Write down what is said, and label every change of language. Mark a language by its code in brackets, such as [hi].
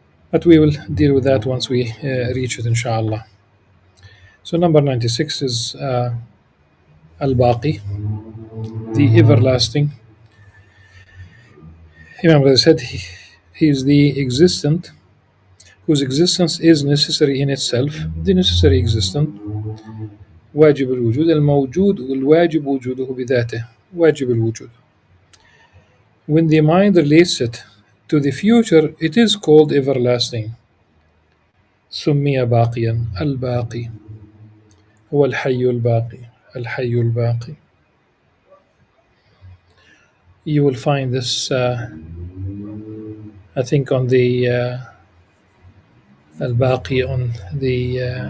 [en] But we will deal with that once we reach it, inshallah. So number 96 is Al-Baqi, the everlasting. Imam Ghazali said he is the existent, whose existence is necessary in itself, the necessary existent. [ar] واجب الوجود الموجود والواجب وجوده بذاته واجب الوجود. [en] When the mind relates it to the future, it is called everlasting. [ar] سمي باقيا الباقي هو الحي الباقي الحي الباقي. [en] You will find this I think on the Al-Baqi on the